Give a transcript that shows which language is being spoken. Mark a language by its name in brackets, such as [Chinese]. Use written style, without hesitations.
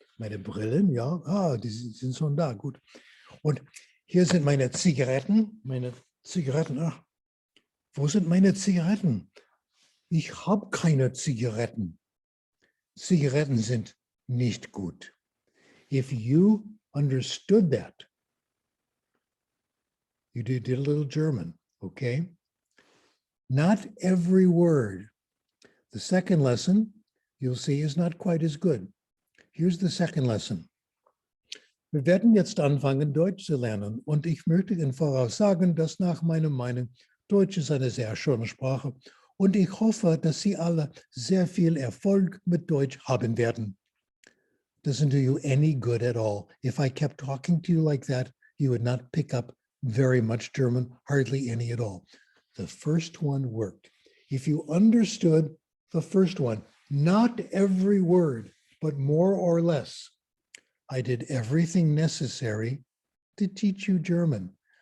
[German] Meine Brillen, ja. Ah, die sind schon da, gut. Und hier sind meine Zigaretten. Meine Zigaretten. Ach, wo sind meine Zigaretten? Ich habe keine Zigaretten. Zigaretten sind nicht gut. [English] If you understood that, you did a little German, okay? Not every word. The second lesson, you'll see, is not quite as good. Here's the second lesson. [German] Wir werden jetzt anfangen, Deutsch zu lernen. Und ich möchte im Voraus sagen, dass nach meiner Meinung Deutsch ist eine sehr schöne Sprache. Und ich hoffe, dass Sie alle sehr viel Erfolg mit Deutsch haben werden. [English] Doesn't do you any good at all. If I kept talking to you like that, you would not pick up very much German, hardly any at all. The first one worked. If you understood the first one, not every word, but more or less, I did everything necessary to teach you German.